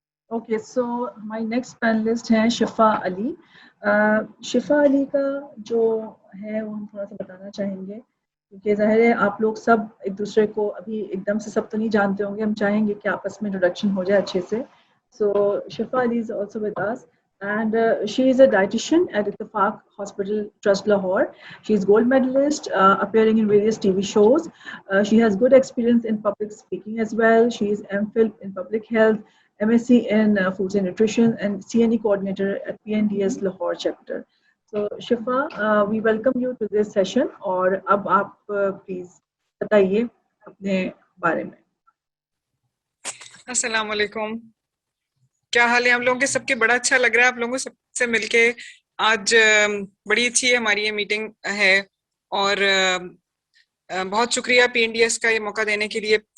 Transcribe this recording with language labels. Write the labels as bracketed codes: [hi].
[ur] Okay, سو ہماری next panellist ہیں شفا علی. شفا علی کا جو ہے وہ ہم تھوڑا سا بتانا چاہیں گے, کیونکہ ظاہر ہے آپ لوگ سب ایک دوسرے کو ابھی ایک دم سے سب تو نہیں جانتے ہوں گے. ہم چاہیں گے کہ آپس میں انٹروڈکشن ہو جائے اچھے سے. [en] So Shifa Ali is also with us, and she is a dietitian at Ittifaq Hospital Trust Lahore. She is gold medalist, appearing in various TV shows. She has good experience in public speaking as well. She is MPhil in public health, MSc in foods and nutrition, and CNE coordinator at PNDS Lahore chapter. So Shifa, we welcome you to this session. [ur] اور اب آپ please بتائیے اپنے بارے میں. السلام علیکم, کیا حال ہے آپ لوگوں کے سب کے؟ بڑا اچھا لگ رہا ہے آپ لوگوں سے مل کے. آج بڑی اچھی ہے ہماری یہ میٹنگ ہے اور بہت شکریہ PNDS کا یہ موقع دینے کے لیے.